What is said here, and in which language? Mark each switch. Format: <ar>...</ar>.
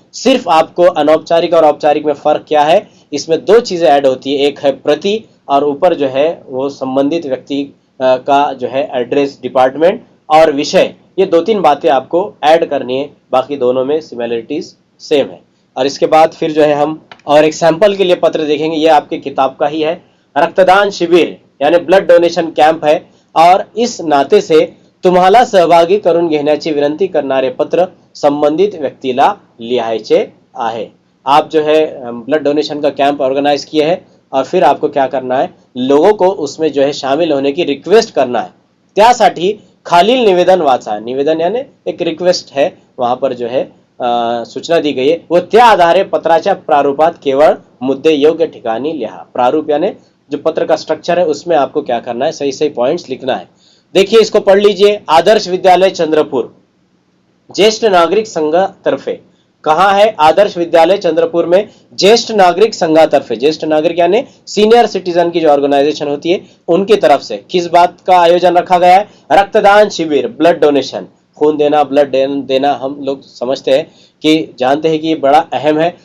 <hi>सिर्फ आपको अनौपचारिक और औपचारिक में फर्क क्या है, इसमें दो चीजें ऐड होती है, एक है प्रति, और ऊपर जो है वो संबंधित व्यक्ति का जो है एड्रेस, डिपार्टमेंट और विषय। ये दो तीन बातें आपको ऐड करनी है, बाकी दोनों में सिमिलरिटीज सेम है। और इसके बाद फिर जो है हम और एक सैंपल के लिए पत्र देखेंगे, ये आपकी किताब का ही है।</hi> <mr>रक्तदान शिबिर यानी ब्लड डोनेशन कॅम्प है, और इस नाते से तुम्हाला सहभागी करून घेण्याची विनंती करणारे पत्र संबंधित व्यक्तीला लिहायचे आहे।</mr> <hi>आप जो है ब्लड डोनेशन का कैंप ऑर्गेनाइज किए हैं, और फिर आपको क्या करना है, लोगों को उसमें जो है शामिल होने की रिक्वेस्ट करना है।</hi> <mr>त्यासाठी खालील निवेदन वाचा।</mr> <hi>निवेदन यानी एक रिक्वेस्ट है, वहां पर जो है सूचना दी गई है, वो</hi> <mr>त्या आधारे पत्राच्या प्रारूपात केवळ मुद्दे योग्य ठिकाणी लिहा।</mr> <hi>प्रारूप यानी जो पत्र का स्ट्रक्चर है उसमें आपको क्या करना है, सही सही पॉइंट्स लिखना है। देखिए इसको पढ़ लीजिए। आदर्श विद्यालय चंद्रपुर ज्येष्ठ नागरिक संघ तर्फे, कहाँ है, आदर्श विद्यालय चंद्रपुर में ज्येष्ठ नागरिक संघातर्फे, ज्येष्ठ नागरिक यानी सीनियर सिटीजन की जो ऑर्गेनाइजेशन होती है उनकी तरफ से किस बात का आयोजन रखा गया है, रक्तदान शिविर, ब्लड डोनेशन, खून देना, ब्लड देना हम लोग समझते हैं कि जानते हैं कि ये बड़ा अहम है।</hi>